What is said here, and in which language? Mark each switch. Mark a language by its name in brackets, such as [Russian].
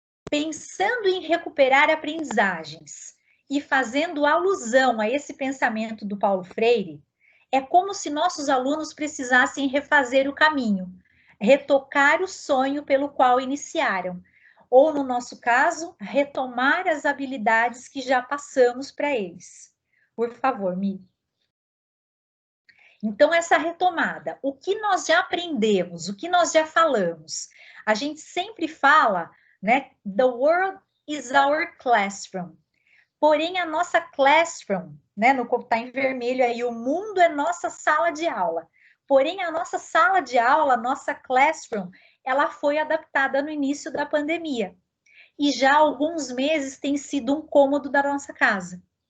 [Portuguese] Pensando em recuperar aprendizagens e fazendo alusão a esse pensamento do Paulo Freire, é como se nossos alunos precisassem refazer o caminho, retocar o sonho pelo qual iniciaram, ou, no nosso caso, retomar as habilidades que já passamos para eles. Por favor, Mi. Então, essa retomada, o que nós já aprendemos, o que nós já falamos, a gente sempre fala, né? [English] The world is our classroom. [Portuguese] Porém, a nossa classroom, né? Tá em vermelho aí, o mundo é nossa sala de aula. Porém, a nossa sala de aula, nossa classroom, ela foi adaptada no início da pandemia. E já há alguns meses tem sido um cômodo da nossa casa.